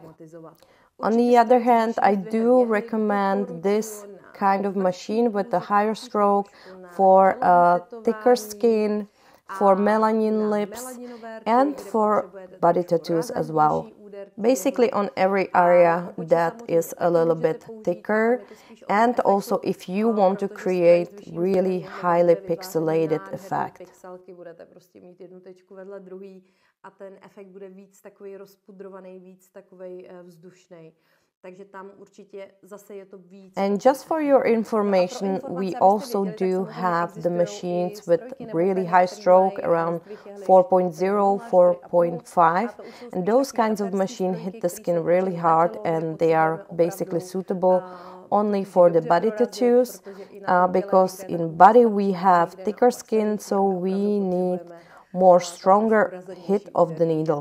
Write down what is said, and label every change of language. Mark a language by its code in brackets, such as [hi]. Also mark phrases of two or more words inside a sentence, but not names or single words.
[en] On the other hand, I do recommend this kind of machine with the higher stroke for thicker skin, for melanin lips, and for body tattoos as well. Basically on every area that is a little bit thicker, and also if you want to create really highly pixelated effect. [cs] A ten efekt bude víc takový rozpudrovaný, víc takový vzdušný. Takže tam určitě zase je to víc. [en] And just for your information, we also do have the machines with really high stroke around 4.0, 4.5, and those kinds of machines hit the skin really hard and they are basically suitable only for the body tattoos because in body we have thicker skin, so we need more stronger hit of the needle.